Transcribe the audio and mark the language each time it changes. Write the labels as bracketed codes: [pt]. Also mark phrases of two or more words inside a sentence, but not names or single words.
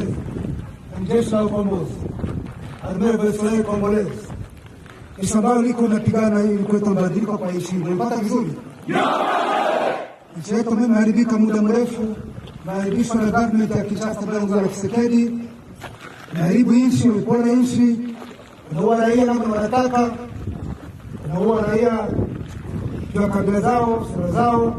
[sw] Jeshi la ukombozi. [fr] Armée révolutionnaire congolaise. [sw] Jeshi ambalo liko napigana ili kuleta mabadiliko kwa nchi. Unapata vizuri? Nchi yetu imeharibika muda mrefu, imeharibishwa na government ya Kinshasa bila ya Tshisekedi. Imeharibu nchi, ulipora nchi, unaua raia kama wanataka, unaua raia kwa kabila zao, sura zao.